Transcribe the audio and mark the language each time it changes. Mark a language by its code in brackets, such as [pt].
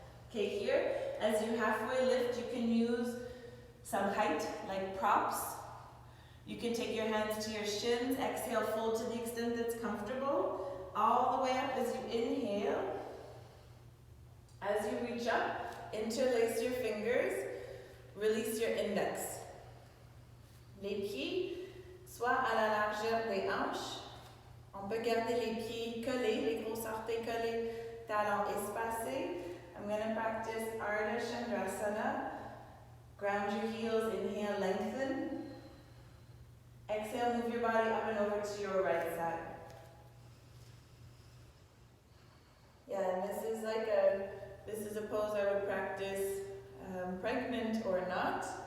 [en] Okay, here, as you halfway lift, you can use some height, like props. You can take your hands to your shins, exhale, fold to the extent that's comfortable. All the way up as you inhale. As you reach up, interlace your fingers, release your index. [fr] Les pieds soient à la largeur des hanches. On peut garder les pieds collés, les grosses orteils collés, talons espacés. [en] I'm going to practice Ardha Chandrasana. Ground your heels, inhale, lengthen. Exhale, move your body up and over to your right side. Yeah, and this is a pose I would practice pregnant or not.